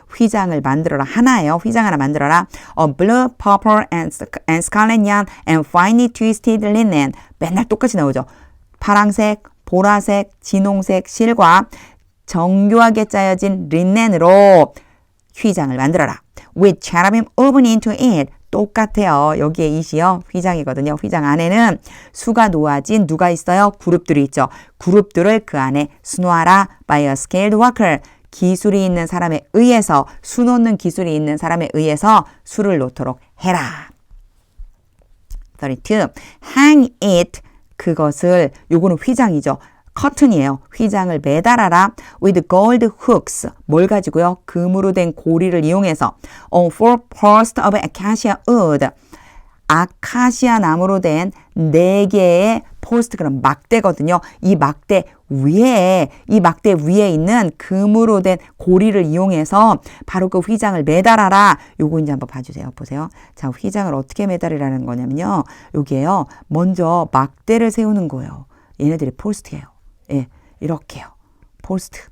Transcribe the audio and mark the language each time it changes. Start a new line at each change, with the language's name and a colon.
Korean: 휘장을 만들어라. 하나예요. 휘장 하나 만들어라.
English: A blue, purple, and scarlet yarn and finely twisted linen.
Korean: 맨날 똑같이 나오죠. 파랑색, 보라색, 진홍색 실과 정교하게 짜여진 린넨으로 휘장을 만들어라.
English: With cherubim woven into it.
Korean: 똑같아요. 여기에 it이요. 휘장이거든요. 휘장 안에는 수가 놓아진 누가 있어요? 그룹들이 있죠. 그룹들을 그 안에 수놓아라.
English: By a skilled worker.
Korean: 기술이 있는 사람에 의해서 수 놓는 기술이 있는 사람에 의해서 수를 놓도록 해라.
English: 32. Hang it.
Korean: 그것을 요거는 휘장이죠. 커튼이에요. 휘장을 매달아라.
English: With gold hooks.
Korean: 뭘 가지고요? 금으로 된 고리를 이용해서
English: on four posts of acacia wood.
Korean: 아카시아 나무로 된 4개의 포스트 그런 막대거든요. 이 막대 위에 있는 금으로 된 고리를 이용해서 바로 그 휘장을 매달아라. 요거 이제 한번 봐주세요. 보세요. 자, 휘장을 어떻게 매달으라는 거냐면요. 여기에요. 먼저 막대를 세우는 거예요. 얘네들이 포스트예요. 예, 이렇게요. 포스트.